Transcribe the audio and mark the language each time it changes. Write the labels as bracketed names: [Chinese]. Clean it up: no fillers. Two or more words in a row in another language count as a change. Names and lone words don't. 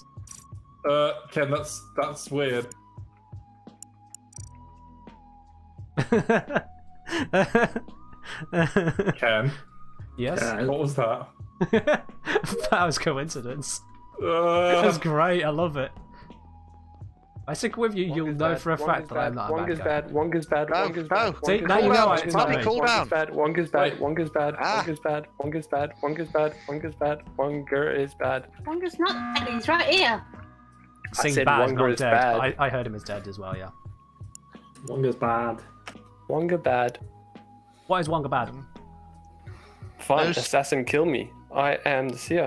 [English] Ken, that's weird. Ken. Yes. Ken. What was that? That was coincidence. That's great. I love it. If I stick with you, you'll know for a fact that I'm not a bad guy. Wonga's bad. Wonga's bad. See, now you know it's not me. Cool down. Wonga's bad. Wonga's bad. Wonga's bad. Wonga's bad. Wonga's bad. Wonga's bad. Wonga is bad. Wonga's not dead. He's right here. Sing said bad, Wonga not is dead. bad. I heard him as dead as well, yeah. Wonga's bad. Wonga bad. Why is Wonga bad? Fine, No assassin, kill me. I am the seer.